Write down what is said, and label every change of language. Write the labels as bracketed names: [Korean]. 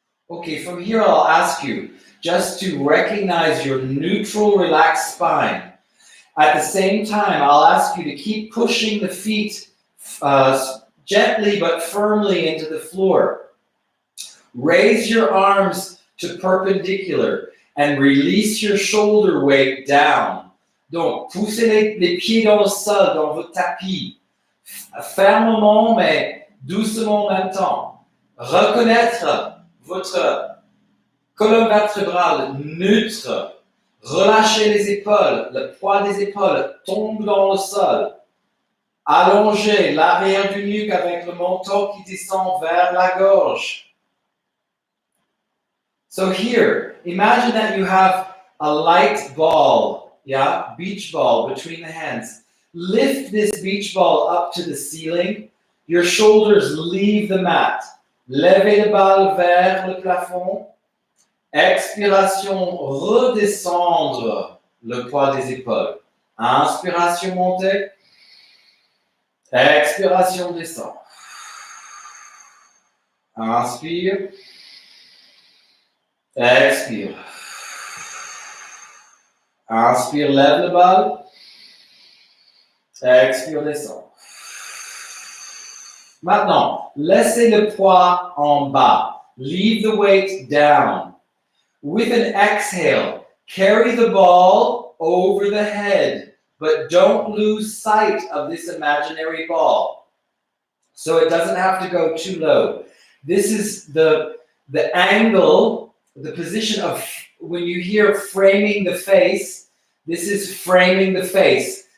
[English] Okay, from here I'll ask you just to recognize your neutral, relaxed spine. At the same time, I'll ask you to keep pushing the feet gently but firmly into the floor. Raise your arms to perpendicular and release your shoulder weight down. [French] Donc, poussez les pieds dans le sol, dans votre tapis. Fermement, mais doucement en même temps. Reconnaître votre colonne vertébrale neutre. Relâchez les épaules. Le poids des épaules tombe dans le sol. Allongez l'arrière du nuque avec le menton qui descend vers la gorge. [English] So here, imagine that you have a light ball, beach ball between the hands. Lift this beach ball up to the ceiling. Your shoulders leave the mat. [French] Levez le balle vers le plafond. Expiration, redescendre le poids des épaules. Inspiration, montez. Expiration, descend. Inspire. Expire. Inspire, lève le bal. Expire, descend. Maintenant, laissez le poids en bas. [English] Leave the weight down. With an exhale, carry the ball over the head, but don't lose sight of this imaginary ball. So it doesn't have to go too low. This is the angle, the position of, when you hear framing the face, this is framing the face.